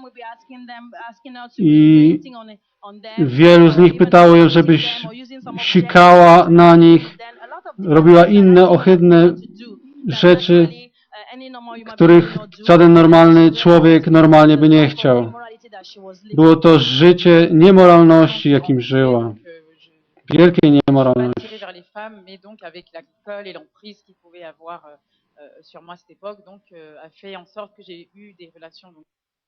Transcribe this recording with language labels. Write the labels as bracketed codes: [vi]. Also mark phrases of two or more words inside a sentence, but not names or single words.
[pl] i wielu z nich pytało ją, żebyś sikała na nich, robiła inne ohydne rzeczy, których żaden normalny człowiek normalnie by nie chciał. Było to życie niemoralności, jakim żyła. Wielkiej niemoralności. [fr] sur moi à cette époque, donc a fait en sorte que j'ai eu des relations donc,